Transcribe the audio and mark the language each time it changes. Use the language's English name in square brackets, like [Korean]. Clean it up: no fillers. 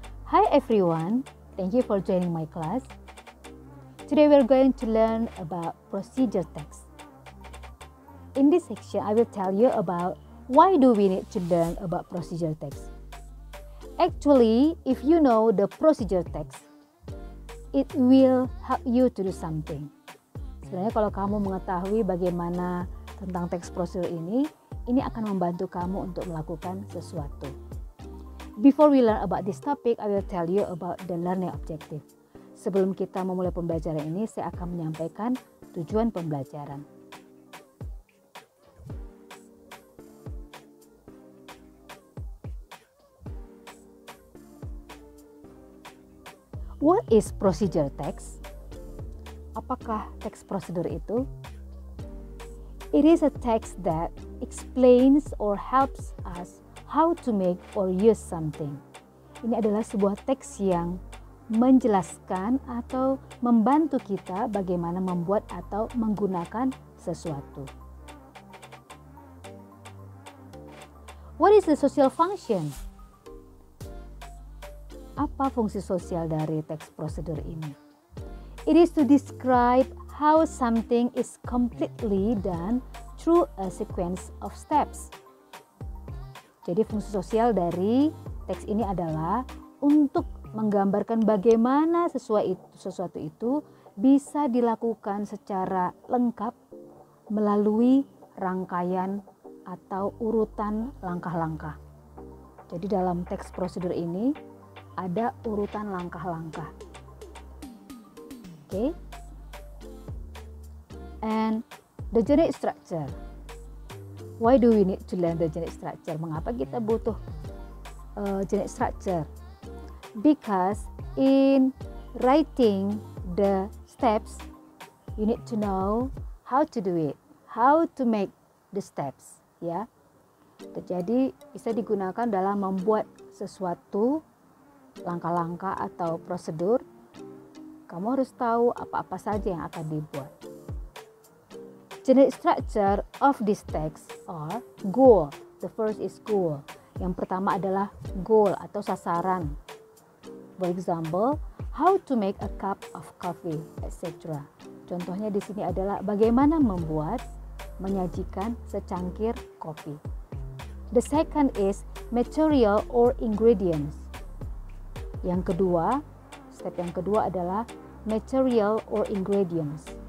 [English] Hi everyone, thank you for joining my class. Today we are going to learn about procedure text. In this section, I will tell you about why do we need to learn about procedure text. Actually, if you know the procedure text, it will help you to do something. [Indonesian] Sebenarnya kalau kamu mengetahui bagaimana tentang teks prosedur ini akan membantu kamu untuk melakukan sesuatu. [English] Before we learn about this topic, I will tell you about the learning objective. [Indonesian] Sebelum kita memulai pembelajaran ini, saya akan menyampaikan tujuan pembelajaran. [English] What is procedure text? [Indonesian] Apakah teks prosedur itu? [English] It is a text that explains or helps us how to make or use something. [Indonesian] Ini adalah sebuah teks yang menjelaskan atau membantu kita bagaimana membuat atau menggunakan sesuatu. [English] What is the social function? [Indonesian] Apa fungsi sosial dari teks prosedur ini? [English] It is to describe how something is completely done through a sequence of steps. [Indonesian] Jadi fungsi sosial dari teks ini adalah untuk menggambarkan bagaimana sesuatu itu bisa dilakukan secara lengkap melalui rangkaian atau urutan langkah-langkah. Jadi dalam teks prosedur ini ada urutan langkah-langkah. Okay. [English] And the generic structure. Why do we need to learn the generic structure? [Indonesian] Mengapa kita butuh generic structure? [English] Because in writing the steps, you need to know how to do it, how to make the steps. [Indonesian] Ya. Jadi bisa digunakan dalam membuat sesuatu langkah-langkah atau prosedur. Kamu harus tahu apa-apa saja yang akan dibuat. [English] Generic structure of this text are goal. The first is goal. [Indonesian] Yang pertama adalah goal atau sasaran. [English] For example, how to make a cup of coffee, etc. [Indonesian] Contohnya di sini adalah bagaimana membuat, menyajikan secangkir kopi. [English] The second is material or ingredients. [Indonesian] Yang kedua, step yang kedua adalah material or ingredients.